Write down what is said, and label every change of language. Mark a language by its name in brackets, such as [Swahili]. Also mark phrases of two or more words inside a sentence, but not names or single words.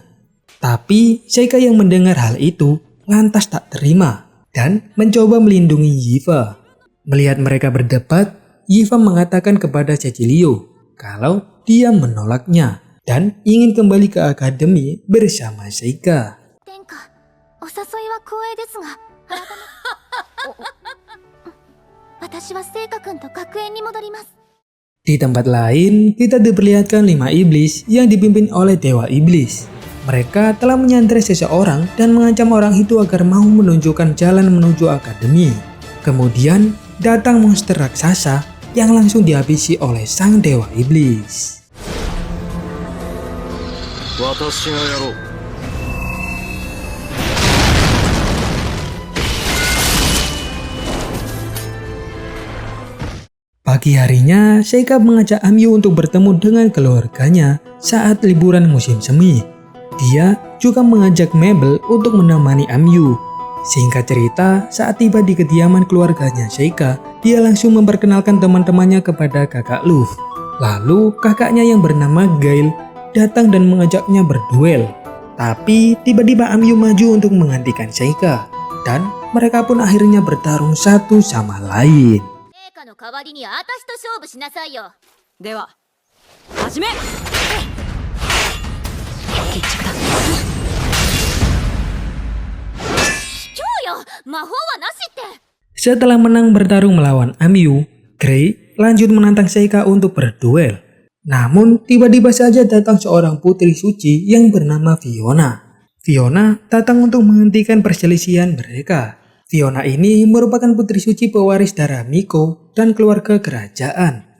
[Indonesian] Tapi Sheikah yang mendengar hal itu lantas tak terima dan mencoba melindungi Yiva. Melihat mereka berdebat, Yiva mengatakan kepada Cecilio kalau dia menolaknya dan ingin kembali ke akademi bersama Sheikah. [Japanese] 殿下、お誘いは光栄ですが、改め私は聖火君と学園に戻ります。 [Indonesian] Di tempat lain, kita diperlihatkan 5 iblis yang dipimpin oleh Dewa Iblis. Mereka telah menyandera seseorang dan mengancam orang itu agar mau menunjukkan jalan menuju akademi. Kemudian datang monster raksasa yang langsung dihabisi oleh sang Dewa Iblis. [Japanese] 私がやろう。 [Indonesian] Pagi harinya, Sheikah mengajak Amyu untuk bertemu dengan keluarganya saat liburan musim semi. Dia juga mengajak Mabel untuk menemani Amyu. Singkat cerita, saat tiba di kediaman keluarganya Sheikah, dia langsung memperkenalkan teman-temannya kepada kakak Luffy. Lalu kakaknya yang bernama Gail datang dan mengajaknya berduel. Tapi tiba-tiba Amyu maju untuk menggantikan Sheikah. Dan mereka pun akhirnya bertarung satu sama lain. [Japanese] 聖火の代わりに私と勝負しなさいよ。では始め。決着だ。卑怯よ、魔法はなしって。 [Indonesian] Setelah menang bertarung melawan Amyu, Gray lanjut menantang Sheikah untuk berduel. Namun tiba-tiba saja datang seorang putri suci yang bernama Fiona. Fiona datang untuk menghentikan perselisihan mereka. Fiona ini merupakan putri suci pewaris darah Miko dan keluarga kerajaan.